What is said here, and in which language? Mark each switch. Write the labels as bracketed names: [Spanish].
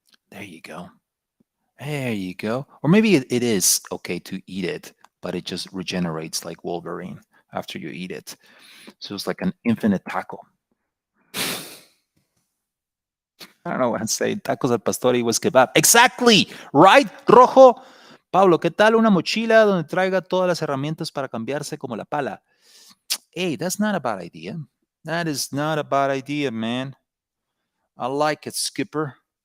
[English] There you go. There you go. Or maybe it is okay to eat it, but it just regenerates like Wolverine after you eat it. So it's like an infinite taco. I don't know what I'm saying. [Spanish] Tacos al pastor y kebab. [English] Exactly. Right, Rojo? [Spanish] Pablo, ¿qué tal una mochila donde traiga todas las herramientas para cambiarse como la pala? [English] Hey, that's not a bad idea. That is not a bad idea, man. I like it, Skipper.